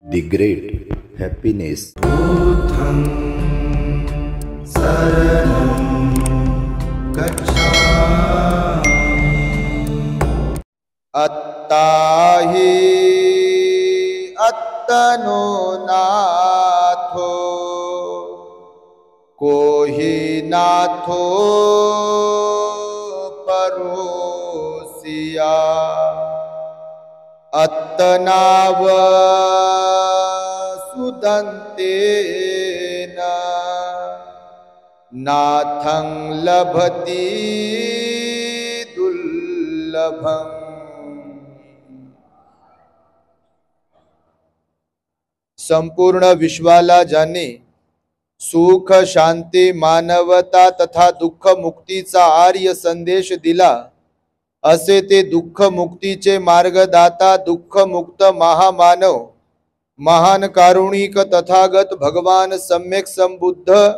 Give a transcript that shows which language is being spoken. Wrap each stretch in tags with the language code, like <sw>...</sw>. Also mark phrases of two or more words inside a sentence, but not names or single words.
<en>The great happiness.</en> <pi>बुद्धं शरणं गच्छामि। अत्ताहि अत्तनो नाथो कोहि नाथो परोसिया। अत्तनाव सुदन्तेन नाथं लभति दुर्लभम्।</pi> <mr>संपूर्ण विश्वाला ज्याने सुख शांती मानवता तथा दुःख मुक्तीचा आर्य संदेश दिला, असे ते दुःख मुक्तीचे मार्गदाता दुःख मुक्त महामानव महान कारुणिक तथागत भगवान सम्यक संबुद्ध</mr>